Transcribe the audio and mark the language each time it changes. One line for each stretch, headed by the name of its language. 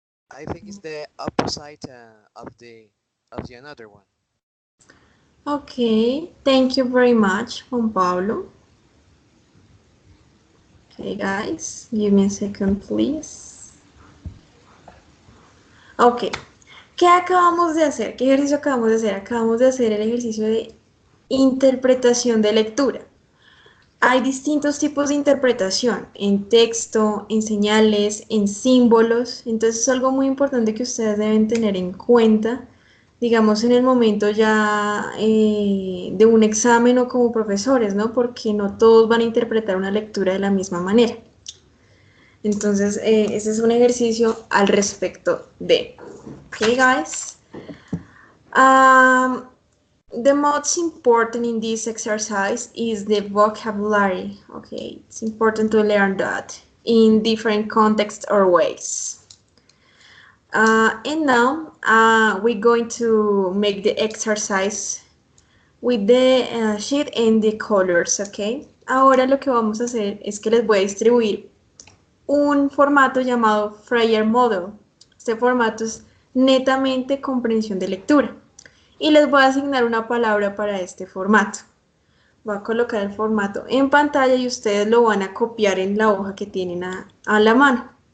English: I think it's the opposite of the another one. Okay, thank you very much, Juan Pablo. Okay, guys, give me a second, please. Okay,
Spanish: ¿Qué acabamos de hacer? ¿Qué ejercicio acabamos de hacer? Acabamos de hacer el ejercicio de interpretación de lectura. Hay distintos tipos de interpretación, en texto, en señales, en símbolos. Entonces es algo muy importante que ustedes deben tener en cuenta, digamos, en el momento ya de un examen o como profesores, ¿no? Porque no todos van a interpretar una lectura de la misma manera. Entonces, ese es un ejercicio al respecto de.
English: Okay, guys. Um, the most important in this exercise is the vocabulary. Okay, it's important to learn that in different contexts or ways. And now we're going to make the exercise with the sheet and the colors, okay?
Spanish: Ahora lo que vamos a hacer es que les voy a distribuir un formato llamado Freyer Model. Este formato es netamente comprensión de lectura. Y les voy a asignar una palabra para este formato. Voy a colocar el formato en pantalla y ustedes lo van a copiar en la hoja que tienen a la mano.